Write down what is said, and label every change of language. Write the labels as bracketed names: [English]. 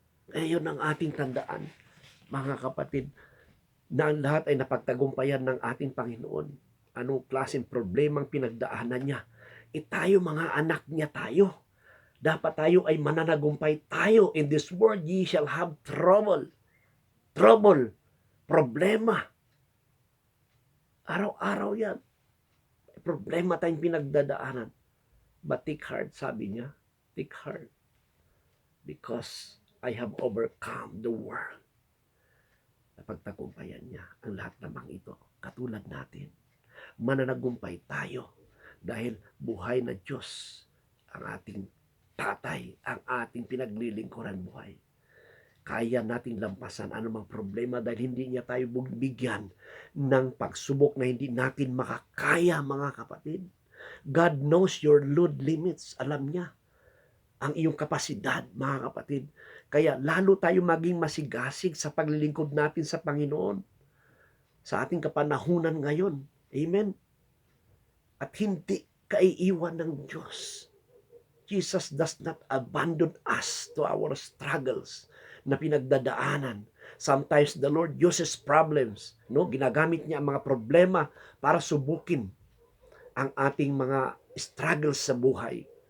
[Filipino] Ngayon ang ating tandaan, mga kapatid, na ang lahat ay napagtagumpayan ng ating Panginoon. Anong klaseng problemang pinagdaanan niya? Tayo, mga anak niya tayo. Dapat tayo ay mananagumpay tayo. [English] In this world, ye shall have trouble. Trouble. [Filipino] Problema. Araw-araw yan. Problema tayong pinagdadaanan. [English] But take heart, [Filipino] sabi niya. [English] Take heart. Because I have overcome the world. [Filipino] Napagtagumpayan niya ang lahat namang ito. Katulad natin. Mananagumpay tayo. Dahil buhay na Diyos ang ating tatay, ang ating pinaglilingkuran buhay. Kaya nating lampasan anumang problema dahil hindi niya tayo bigyan ng pagsubok na hindi natin makakaya, mga kapatid. [English] God knows your load limits. [Filipino] Alam niya ang iyong kapasidad, mga kapatid. Kaya lalo tayo maging masigasig sa paglilingkod natin sa Panginoon sa ating kapanahunan ngayon. Amen? At hindi kaiiwan ng Diyos. [English] Jesus does not abandon us to our struggles [Filipino] na pinagdadaanan. [English] Sometimes the Lord uses problems. [Filipino] No? Ginagamit niya ang mga problema para subukin ang ating mga struggles sa buhay.